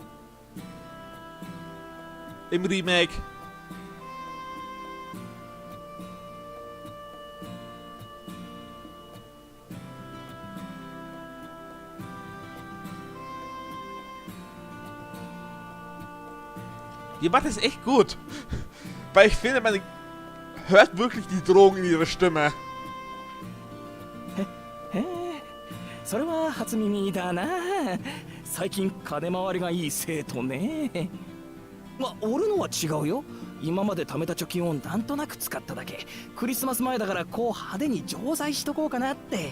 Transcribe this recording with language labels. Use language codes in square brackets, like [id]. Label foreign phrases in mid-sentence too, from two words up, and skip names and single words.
[de] Im Remake. Die macht es echt gut. Weil ich finde, man hört wirklich die Drohung in ihrer Stimme. [ja] それは初耳だな。最近金回りがいい生徒ね。俺のは違うよ。今まで貯めた貯金をなんとなく使っただけ。クリスマス前だからこう派手に錠剤しとこうかなって。